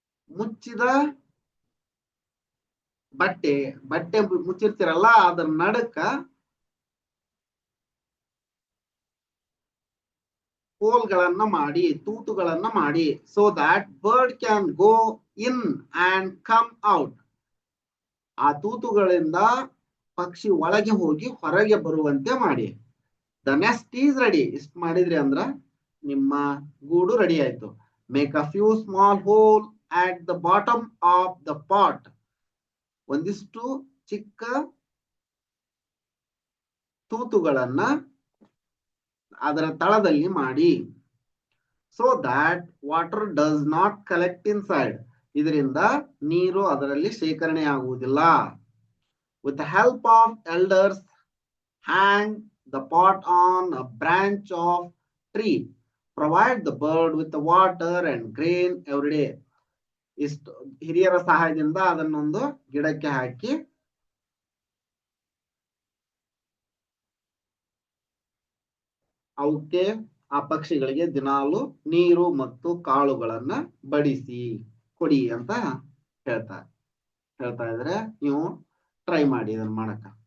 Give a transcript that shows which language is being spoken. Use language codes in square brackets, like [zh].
[kn] ಮುಚ್ಚಿದ ಬಟ್ಟೆ ಮುಚ್ಚಿರ್ತಿರಲ್ಲ, ಅದರ ನಡಕ ಹೋಲ್ಗಳನ್ನ ಮಾಡಿ, ತೂತುಗಳನ್ನ ಮಾಡಿ. [en] So that bird can go in and come out. [kn] ಆ ತೂತುಗಳಿಂದ ಪಕ್ಷಿ ಒಳಗೆ ಹೋಗಿ ಹೊರಗೆ ಬರುವಂತೆ ಮಾಡಿ. [en] The nest is ready. [kn] ಇಷ್ಟು ಮಾಡಿದ್ರಿ ಅಂದ್ರ ನಿಮ್ಮ ಗೂಡು ರೆಡಿ ಆಯ್ತು. [en] Make a few small hole at the bottom of the pot. [kn] ಒಂದಿಷ್ಟು ಚಿಕ್ಕ ತೂತುಗಳನ್ನ ಅದರ ತಳದಲ್ಲಿ ಮಾಡಿ. [en] so that water does not collect inside. [kn] ಇದರಿಂದ ನೀರು ಅದರಲ್ಲಿ ಶೇಖರಣೆ ಆಗುವುದಿಲ್ಲ. [en] with the help of elders, hang the pot on a branch of tree. provide the bird with the water and grain every day. [kn] ಇಷ್ಟು ಹಿರಿಯರ ಸಹಾಯದಿಂದ ಅದನ್ನೊಂದು ಗಿಡಕ್ಕೆ ಹಾಕಿ ಅವಕ್ಕೆ, ಆ ಪಕ್ಷಿಗಳಿಗೆ ದಿನಾಲು ನೀರು ಮತ್ತು ಕಾಳುಗಳನ್ನ ಬಡಿಸಿ ಕೊಡಿ ಅಂತ ಹೇಳ್ತಾ ಇದ್ರೆ ನೀವು ಟ್ರೈ ಮಾಡಿ ಇದನ್ನ ಮಾಡಕ.